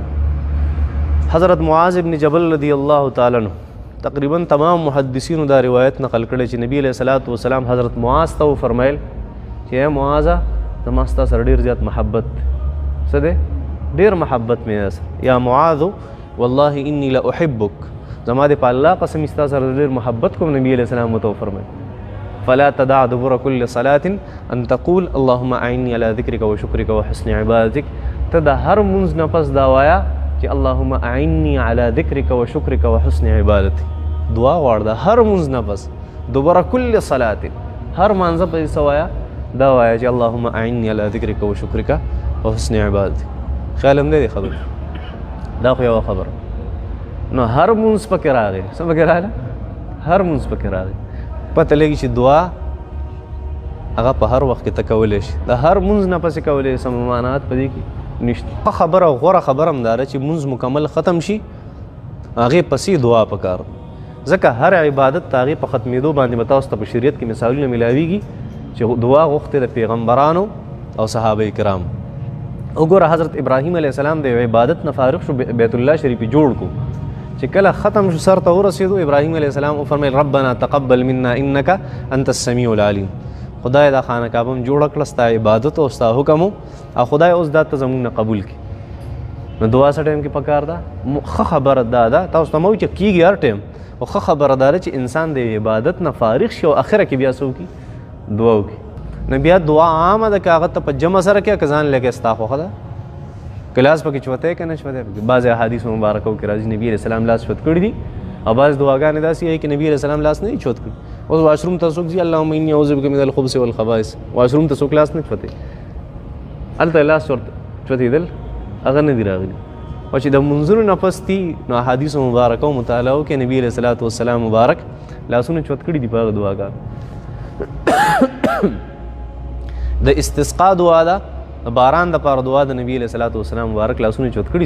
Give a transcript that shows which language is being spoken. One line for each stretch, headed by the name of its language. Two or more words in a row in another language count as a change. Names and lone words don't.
Pashto: حضرت معاذ ابن جبل
Arabic: رضی الله تعالی عنہ
Pashto: تقریبا تمام محدثینو دا روایت نقل کړی چې نبی
Arabic: علیہ الصلوۃ والسلام
Pashto: حضرت معاذ ته فرمایل چې اے معاذ زما ستا سره ډېر زیات محبت څه دی؟ ډېر محبت مې سره.
Arabic: یا معاذ والله انی لاحبک،
Pashto: زما د په الله قسم ستا سره ډېر محبت کوم. نبی علیہ السلام ته فرمایل
Arabic: فلا تدع دبر كل صلاة ان تقول اللهم اعني على ذكرك وشكرك وحسن عبادتك.
Pashto: ته د هر مونځ نه پس دا وایا چې
Arabic: اللهم اعني على ذكرك وشكرك وحسن عبادتك.
Pashto: دعا غواړه د هر مونځ نه پس
Arabic: دبر كل صلاة،
Pashto: هر مانځه په سوایا دا وایا چې
Arabic: اللهم اعني على ذكرك وشكرك وحسن عبادتك.
Pashto: خیال هم دی خبر دا خو یو خبر نو هر مونځ پکې راغی. څه پکې راغله؟ هر مونځ پکې راغی. پته لګي چې دعا هغه په هر وخت کې ته کولی شي. د هر مونځ نه پسې کولی شي. ممانعت په دې کې نشته. ښه خبره او غوره خبره هم دا ده چې مونځ مکمل ختم شي هغې پسې دعا پکار ده. ځکه هر عبادت د هغې په ختمېدو باندې به تاسو ته په شریعت کې مثالونه میلاویږي چې دعا غوښتې د پیغمبرانو او صحابه کرام. وګوره حضرت ابراهیم
Arabic: علیه السلام
Pashto: د عبادت نه فارغ شو، بیت الله شریف جوړ کو. چې کله ختم شو سر ته ورسېدو ابراهیم
Arabic: علیه السلام
Pashto: وفرمیل
Arabic: ربنا تقبل منا انک انت السمیع العلیم.
Pashto: خدای دا خانه کعبه م جوړه کړه ستا عبادت او ستا حکم او خدای اوس دا ته زموږ نه قبول کړي. نو دعا څه ټایم کې پکار ده؟ ښه خبره دا ده تاسو ته مو چې کېږي هر ټایم، او ښه خبره دا ده چې انسان د عبادت نه فارغ شي او اخره کې بیا څه وکړي؟ دعا وکړي. نو بیا دعا عامه ده که هغه ته په جمع سره کې که ځان لګې ستا خوښه ده. کلاس پکې چوتی که نه چوتی پکې بعضې احادیث مبارکو کې راځي نبي
Arabic: علیه السلام
Pashto: لاس چوت کړي دي او بعض دعاګانې داسې وایي چې نبي
Arabic: علیه السلام
Pashto: لاس نه دي چوت کړي. اوس واشروم ته څوک ځي
Arabic: اللهم اني اعوذ بک من الخبث والخبائث،
Pashto: واشروم ته څوک لاس نه چوتی، هلته لاس چوتېدل هغه نه دي راغلي. او چې د منځونو نه پس دي نو احادیثو مبارکو مطالعو کې نبي
Arabic: علیه الصلوۃ والسلام
Pashto: مبارک لاسونه چوت کړي دي په هغه دعاګانو. د استسقا دعا ده، باران د پاره دعا د نبی
Arabic: علیہ الصلوۃ والسلام
Pashto: مبارک لاسونه چوت کړي.